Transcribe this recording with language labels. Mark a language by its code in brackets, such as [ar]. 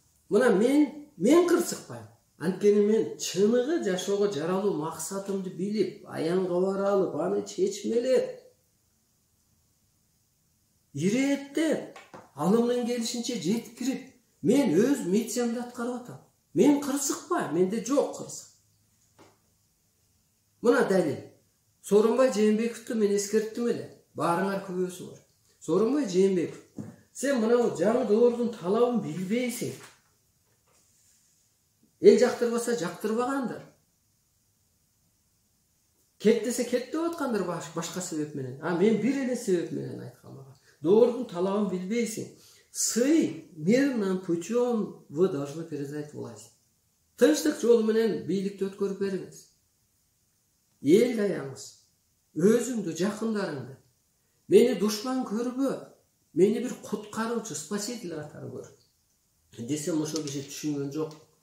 [ky] Мына мен кырсыкпайм. Анткени мен чыныгы жашоого жаралуу максатымды билип, аянга бара алып, аны чечмелеп, ирээттеп, алымдан келишинче жеткирип, мен өз миссиямды аткарып атам. Мен кырсыкпайм, менде жок кырсык. Мына далил. Сооронбай Жээнбековду мен эскерттим эле. Баарыңар күбөсүңөр. Сооронбай Жээнбеков, сен мына жаңы доордун талабын билбейсиң. Эл жактырбаса жактырбагандыр. Кет десе кет деп аткандыр башка себеп менен. Мен бир эле себеп менен айткам ага. Доордун талабын билбейсиң. [ru] Мирным путем вы должны передать власть. [ky] Тынчтык жолу менен бийликти өткөрүп бериңиз. Эл аяңыз, өзүңдү, жакындарыңды. Мени душман көрбө, мени бир куткаруучу, спаситель катары көр. Десем ошол киши түшүнгөн жок.